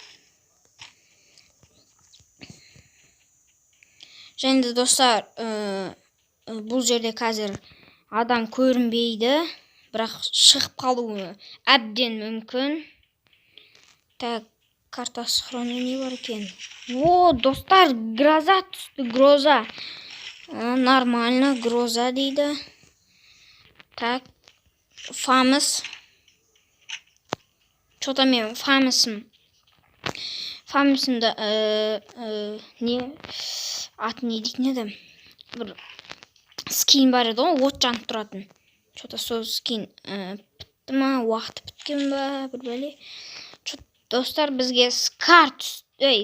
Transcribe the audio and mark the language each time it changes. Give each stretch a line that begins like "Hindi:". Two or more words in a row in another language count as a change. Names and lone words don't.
Kazakh: Және де достар, бұл жерде қазір адам көрінбейді, бірақ шығып қалуы әбден мүмкін. Так,
Russian: карта схроны
Kazakh: не бар екен? Достар, гроза түсті, гроза. Нормально, гроза дейді. Так, фамыс. Что-то мен фамысымды аты не дейтін еді? Бір скин бар еді ғой, от жанып тұратын. Что-то сол скин бітті ма, уақыты біткен ба, бір бәле. Достар, бізге скар түсті.